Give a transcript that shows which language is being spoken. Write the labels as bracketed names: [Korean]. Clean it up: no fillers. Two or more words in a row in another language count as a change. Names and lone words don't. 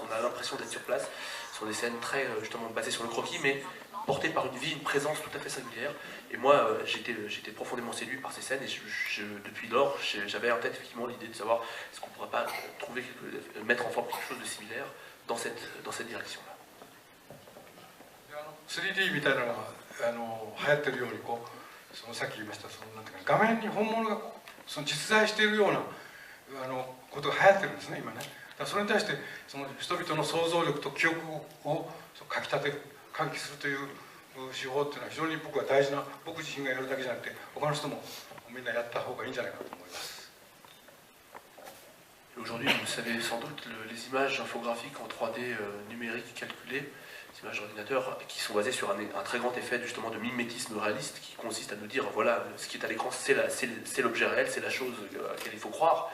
[French] On a l'impression d'être sur place. Ce sont des scènes très justement basées sur le croquis, mais portées par une vie, une présence tout à fait singulière. Et moi, j'étais profondément séduit par ces scènes, et depuis lors, j'avais en tête effectivement l'idée de savoir est-ce qu'on ne pourrait pas mettre en forme quelque chose de similaire dans cette direction-là. [Japanese] 3D みたいなのが流行ってるようにさっき言いましたなんていうか画面に本物が実在しているようなことが流行ってるんですね今ね。だからそれに対して人々の想像力と記憶をかきたてる喚起するという手法っていうのは非常に僕は大事な、僕自身がやるだけじゃなくて他の人もみんなやった方がいいんじゃないかと思います。 [French] Aujourd'hui, vous savez sans doute, les images infographiques en 3D numérique calculées, les images d'ordinateur qui sont basées sur un très grand effet justement de mimétisme réaliste qui consiste à nous dire voilà, ce qui est à l'écran c'est l'objet réel, c'est la chose à laquelle il faut croire.